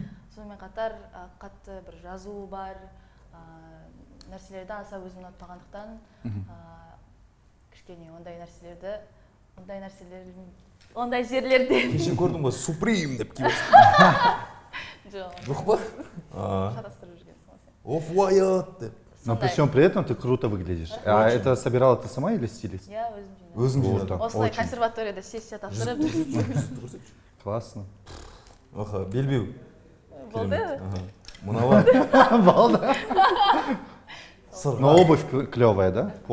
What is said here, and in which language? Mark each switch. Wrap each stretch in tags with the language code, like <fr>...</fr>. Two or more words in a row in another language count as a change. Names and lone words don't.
<kk>Сонымен қатар қатты бір жазуы бар нәрселерді аса өзім ұнатпағандықтан кішкене ондай жерлерде Кеше көрдің ба, Supreme деп киіп жоқ па? қарастырып жүргенсің ғой сен. Off-White деп.</kk> <ru>Но при всем при этом ты круто выглядишь. А это собирала ты сама или стилист?</ru> <kk>Я өзім жинадым. Осылай</kk> <ru>Очень.</ru> <kk>консерваторияда сессия тапсырып жүрдім.</kk> <ru>Классно.</ru> <kk>Белбеу. Болды? Мынауа.</kk> <ru>Балда. Но обувь клевая, да?</ru>